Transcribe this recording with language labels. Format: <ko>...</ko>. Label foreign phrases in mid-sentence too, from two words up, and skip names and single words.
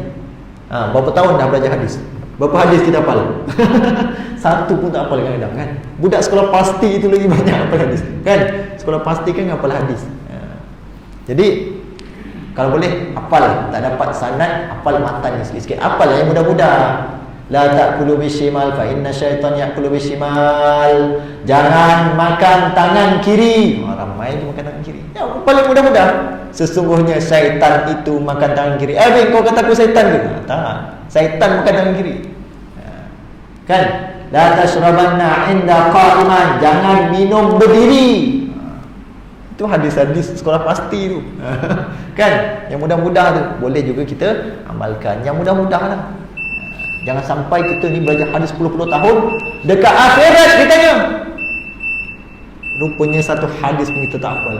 <ms>Berapa tahun dah belajar hadis? Berapa hadis kita hafal? Satu pun tak hafal kadang-kadang kan. Budak sekolah pasti itu lagi banyak hafal hadis kan. Sekolah pasti kan hafal hadis. Jadi kalau boleh hafal, tak dapat sanad, hafal matan sikit-sikit. Hafal yang mudah-mudah.</ms> <ar>لا تأكلوا بالشمال فإن الشيطان يأكل بالشمال.</ar> <ms>Jangan makan tangan kiri. Ramai je makan tangan kiri. Ya, paling mudah-mudah. Sesungguhnya syaitan itu makan tangan kiri. Kau kata aku syaitan ke? Tak. Syaitan makan tangan kiri. Kan?</ms> <ar>لا تشربن عند قائما.</ar> <ms>Jangan minum berdiri. Itu hadis-hadis sekolah pasti tu. Kan? Yang mudah-mudah tu boleh juga kita amalkan. Yang mudah-mudah lah. Jangan sampai kita ni belajar hadis 10-10 tahun, dekat akhirat kitanya rupanya satu hadis pun kita tak hafal.</ms>